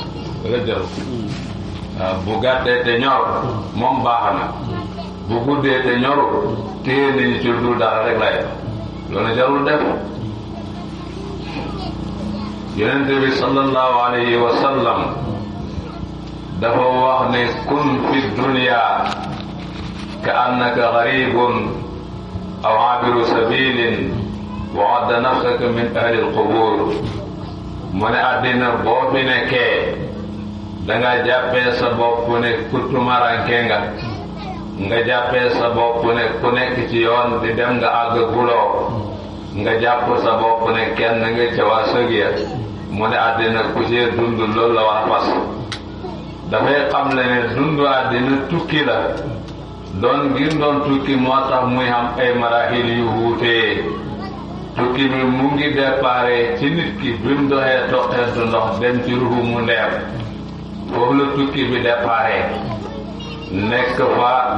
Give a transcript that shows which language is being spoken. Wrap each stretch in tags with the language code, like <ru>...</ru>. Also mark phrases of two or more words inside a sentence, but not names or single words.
<wo>waaw bu gàttee te ñor moom baax na bu guddee te ñoru téye nañu ci lu dara rek lay loolu jarul def yonent bi</wo> <ar>صلى الله عليه وسلم</ar> <wo>dafa wax ne</wo> <ar>كن في الدنيا كأنك غريب أو عابر سبيل وعد نفسك من أهل القبور</ar> <wo>mu ne àddina boo fi nekkee danga jàppee sa bopp ne ku tumaranke nga jàppee sa bopp ne ku nekk ci yoon di dem nga àgg guloo nga jàpp sa bopp ne kenn nga ca waa sëg ya mu ne àddina ku ci dund loolu la war a fas dafay xam le ne dund àddina tukki la doon ngir doon tukki moo tax muy am ay marahil yu wuutee tukki bi mu ngi déparé ci nit ki bi mu doxee toqentu ndox dem ci ruhu mu ndeem foofu la tukki bi déparé nekk fa</wo>